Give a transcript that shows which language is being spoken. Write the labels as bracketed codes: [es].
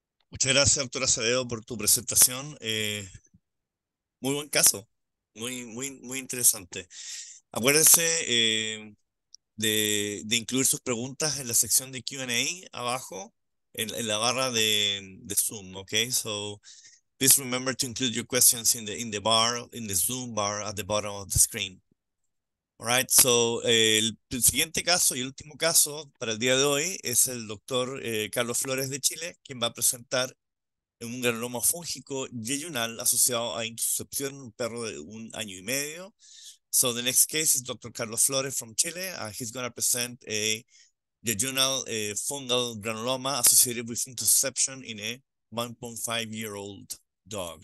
[es] Muchas gracias, doctor Acevedo, por tu presentación. Muy buen caso, muy interesante. Acuérdense de incluir sus preguntas en la sección de Q&A abajo, en la barra de Zoom, ¿ok? [en] So, please remember to include your questions in the Zoom bar at the bottom of the screen. All right, so [es] el siguiente caso y el último caso para el día de hoy es el doctor Carlos Flores de Chile, quien va a presentar en un granuloma fúngico yeyunal asociado a intussuscepción en un perro de 1 año y medio. [en] So the next case is Dr. Carlos Flores from Chile. He's going to present a jejunal fungal granuloma associated with intussusception in a 1.5-year-old dog.